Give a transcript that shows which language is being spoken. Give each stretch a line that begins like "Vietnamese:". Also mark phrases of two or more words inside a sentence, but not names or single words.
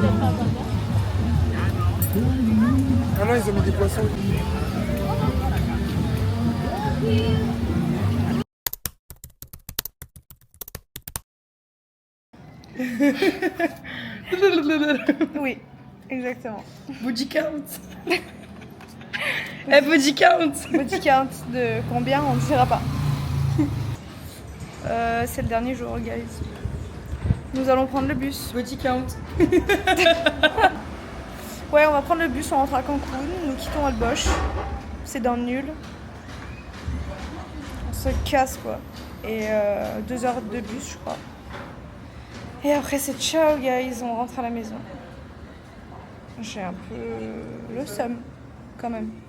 French: Ah non, ils ont mis des poissons. Oui, exactement.
English: Body count. Body count. Body count
French: de combien, on ne dira pas. C'est le dernier jour, guys. Nous allons prendre le bus.
English: Body count.
French: Ouais, on va prendre le bus, on rentre à Cancun, nous quittons Holbox. C'est dans le nul. On se casse quoi. Et 2 heures de bus, je crois. Et après c'est ciao guys, on rentre à la maison. J'ai un peu le seum quand même.